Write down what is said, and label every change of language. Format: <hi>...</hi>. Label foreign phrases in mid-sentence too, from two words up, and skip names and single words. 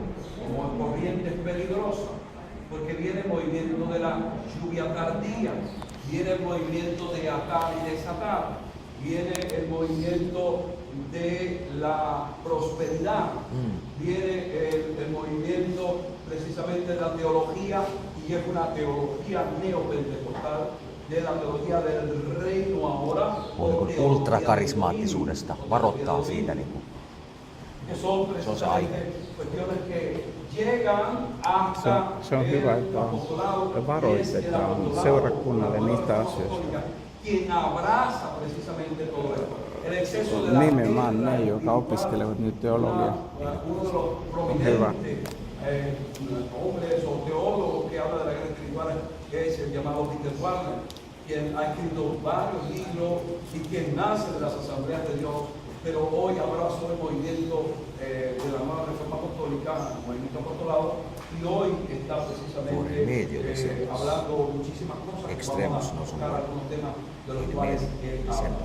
<es>como corrientes peligrosas, porque viene el movimiento de la lluvia tardía, viene el movimiento de atar y desatar, viene el movimiento de la prosperidad, viene el movimiento precisamente de la teología, y es una teología neopentecostal, de la teología del reino ahora,</es> <fi>ultrakarismaattisuudesta varoittaa siitä</fi> <es>que son precisamente cuestiones que llegan hasta</es> <fi>se on hyvä, että varoitetaan seurakunnalle niistä asioista.</fi> <es>Quien abraza precisamente todo esto.</es> <fi>Nimenomaan ne, jotka opiskelevat nyt teologiaa. On hyvä.</fi> <es>Hombres o teólogos que habla de la guerra espiritual, que es el llamado Peter Wagner, quien ha escrito varios libros y quien nace de las asambleas de Dios, pero hoy abraza el movimiento de la nueva reforma apostólica, el movimiento apostolado, y hoy está precisamente hablando muchísimas cosas que vamos a tocar algunos temas de los cuales habla.</es>